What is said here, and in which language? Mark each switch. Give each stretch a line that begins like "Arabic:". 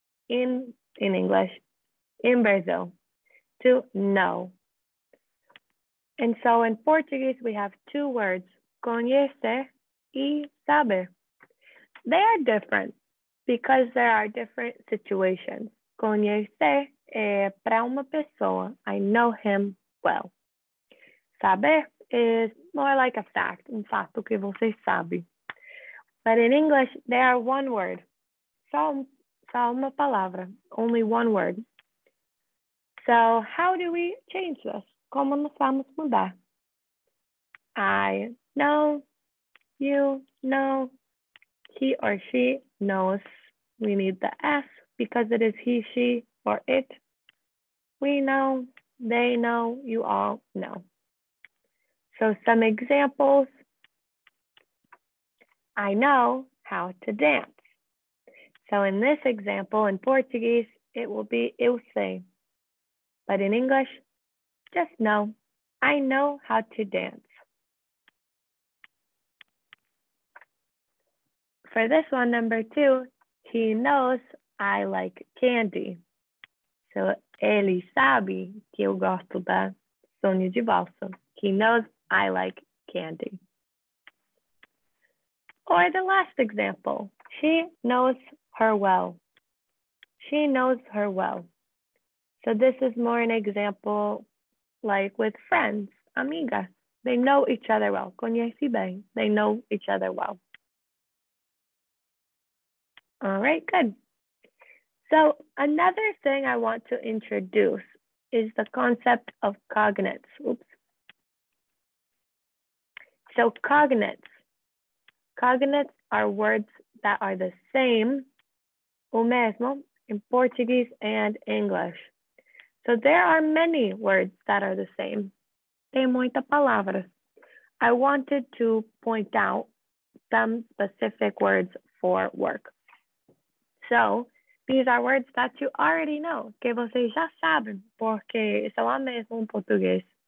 English: In English, in Brazil. To know. And so in Portuguese, we have two words,
Portuguese: conhecer e saber.
English: They are different because there are different situations.
Portuguese: Conhecer é para uma pessoa.
English: I know him well. Saber is more like a fact,
Portuguese: fato que você sabe.
English: But in English, they are one word.
Portuguese: Só uma palavra,
English: only one word. So how do we change this?
Portuguese: Como nós vamos mudar?
English: I know, you know, he or she knows. We need the S because it is he, she, or it. We know, they know, you all know. So some examples. I know how to dance. So in this example, in Portuguese, it will be
Portuguese: eu sei.
English: But in English, just know, I know how to dance. For this one, number 2, he knows I like candy.
Portuguese: So, ele sabe que eu gosto da sonho de valsa.
English: He knows I like candy. Or the last example, she knows her well. She knows her well. So this is more an example like with friends, amigas. They know each other well.
Portuguese: Conhece bem.
English: They know each other well. All right, good. So another thing I want to introduce is the concept of cognates. Oops. So cognates. Cognates are words that are the same,
Portuguese: o mesmo,
English: in Portuguese and English. So there are many words that are the same.
Portuguese: Tem muitas palavras.
English: I wanted to point out some specific words for work. So these are words that you already know,
Portuguese: que vocês já sabem, porque são a mesma em português.